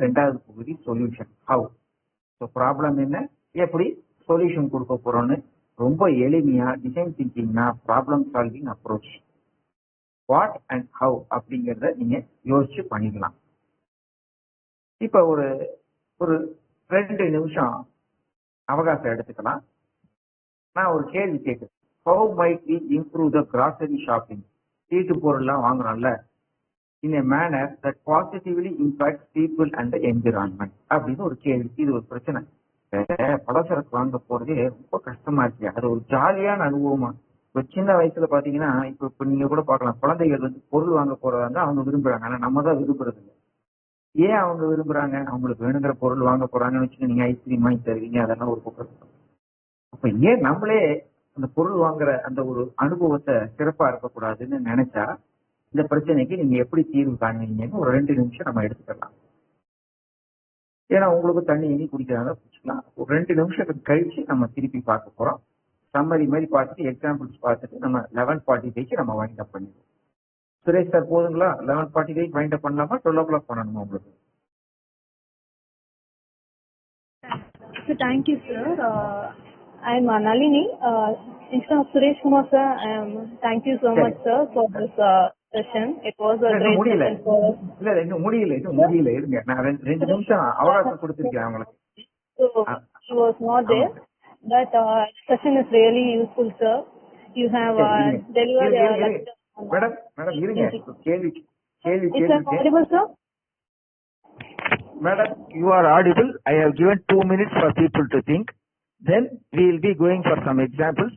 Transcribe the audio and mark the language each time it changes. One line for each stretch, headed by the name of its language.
Tamil: 2வது பகுதி solution, have. So problem என்ன, எப்படி சொல்யூஷன் கொடுக்க போறோம்னு ரொம்ப எளிமையா design திங்கிங்னா problem solving approach. What and how அப்படிங்கிறத நீங்க யோசிச்சு பண்ணிக்கலாம். இப்ப ஒரு 2 நிமிஷம் அவகாசம் எடுத்துக்கலாம். நான் ஒரு கேள்வி கேட்கிறேன்.
English: How might we improve the grocery shopping?
Tamil: வீட்டு பொருள்லாம் வாங்குறோம்ல,
English: in a manner that positively impacts people and the environment
Tamil: அப்படின்னு ஒரு கேள்வி. இது ஒரு பிரச்சனை. பலசரக்கு வாங்க போறதே ரொம்ப கஷ்டமா இருக்கு. அது ஒரு ஜாலியான அனுபவமா. ஒரு சின்ன வயசுல பாத்தீங்கன்னா இப்ப நீங்க கூட பார்க்கலாம், குழந்தைகள் வந்து பொருள் வாங்க போறாங்க, அவங்க விரும்புறாங்க. ஆனா நம்ம தான் விரும்புறது இல்லை. ஏன் அவங்க விரும்புறாங்க? அவங்களுக்கு வேணுங்கிற பொருள் வாங்க போறாங்கன்னு வச்சுக்க, நீங்க ஐஸ்கிரீம் வாங்கி தருவீங்க, அதெல்லாம் ஒரு பக்கம். அப்ப ஏன் நம்மளே அந்த பொருள் வாங்குற அந்த ஒரு அனுபவத்தை சிறப்பா இருக்கக்கூடாதுன்னு நினைச்சா இந்த பிரச்சனைக்கு நீங்க எப்படி தீர்வு காண்பீங்கன்னு ஒரு 2 நிமிஷம் நம்ம எடுத்துக்கலாம். ஏன்னா உங்களுக்கு தண்ணி இனி குடிக்கிறாங்க குடிச்சுக்கலாம். ஒரு 2 நிமிஷத்துக்கு கழிச்சு நம்ம திருப்பி பார்க்க போறோம். சம்மரி மாதிரி பார்த்துட்டு எக்ஸாம்பிள்ஸ் பார்த்துட்டு நம்ம 11:45 நம்ம வைண்ட் அப் பண்ணிடுவோம். சுரேஷ் சார் போதுங்களா? 11:45 வைண்ட் அப் பண்ணலாமா? 12 o'clock பண்ணணுமா உங்களுக்கு?
English: So thank you, sir. I am Nalini. Instead of Suresh Kumar, sir, thank you so much, sir, for this session. It was a great session for us.
Tamil: இல்ல இன்னும் முடியல இருங்க. நான் 2 நிமிஷம் அவகாசம் கொடுத்திருக்கேன் உங்களுக்கு.
English: So he was not there, but session is really useful, sir. You have delivered a lecture.
Tamil: Madam இருங்க. கேள்வி
English: Is that audible, sir? Madam, you are audible. I have given 2 minutes for people to think. Then we will be going for some examples.